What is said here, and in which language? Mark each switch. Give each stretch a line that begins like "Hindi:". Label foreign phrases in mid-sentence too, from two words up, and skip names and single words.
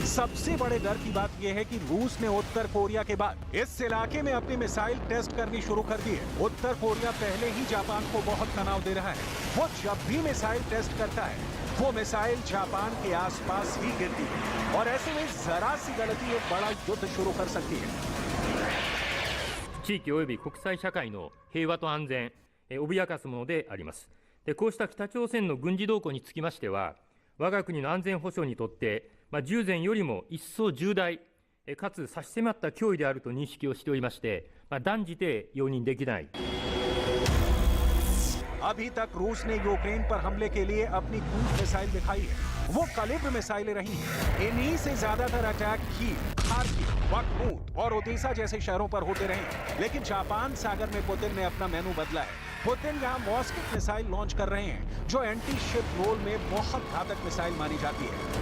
Hindi: सबसे बड़े डर की बात यह है कि रूस ने उत्तर कोरिया के बाद इस इलाके में अपनी मिसाइल टेस्ट करनी शुरू कर दी है। उत्तर कोरिया पहले ही जापान को बहुत तनाव दे रहा है। वो जब भी मिसाइल टेस्ट करता है, वो मिसाइल जापान के आसपास ही गिरती है और ऐसे में जरा सी गलती एक बड़ा युद्ध शुरू कर सकती है।
Japanese: 地域及び国際社会の平和と安全、脅かすものであります。こうした北朝鮮の軍事動向につきましては、我が国の安全保障にとって、従前よりも一層重大、かつ差し迫った脅威であると認識をしておりまして、断じて容認できない。
Hindi: अभी तक रूस ने यूक्रेन पर हमले के लिए अपनी क्रूज मिसाइल दिखाई है। वो कलिब्र मिसाइलें रही हैं। इन्हीं से ज्यादातर अटैक कीव, खार्किव, बखमूत और ओदेसा जैसे शहरों पर होते रहे। लेकिन जापान सागर में पुतिन ने अपना मेनू बदला है। पुतिन यहाँ मॉस्किट मिसाइल लॉन्च कर रहे हैं, जो
English: anti ship role
Hindi: में बहुत घातक मिसाइल मानी जाती है।